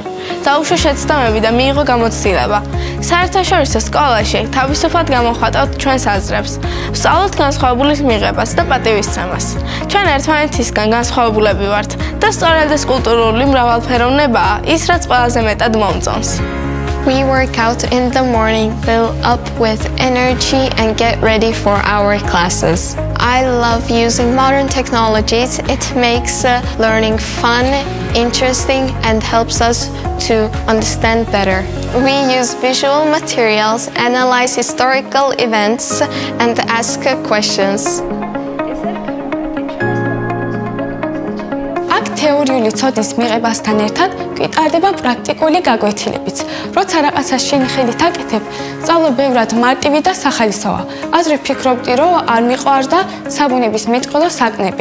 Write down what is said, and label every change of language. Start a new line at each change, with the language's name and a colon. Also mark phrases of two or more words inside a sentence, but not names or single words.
Georgian: დაუშვა შეცდომები და მიიღო გამოცდილება. საერთაშორისო სკოლაში თავისუფლად გამოხატავთ ჩვენს აზრებს, ვსწავლოთ განსხვავებულის მიღებას და პატივისცემას. ჩვენ ერთმანეთისგან განსხვავებულები ვართ და სწორედ ეს კულტურული მრავალფეროვნებაა ის, რაც ყველაზე მეტად მომწონს.
English: We work out in the morning, fill up with energy and get ready for our classes. I love using modern technologies. It makes learning fun, interesting, and helps us to understand better. We use visual materials, analyze historical events, and ask questions.
Georgian: თეორიული ცოდნის მიღებასთან ერთად გვიტარდება პრაქტიკული გაკვეთილებიც. როცა რაღაცას შენი ხედით აკეთებ, სწავლა ბევრად მარტივი და სახალისოა. აზრი ვფიქრობდი, რომ არ მიყვარდა საბუნების მეტყველო საკნები.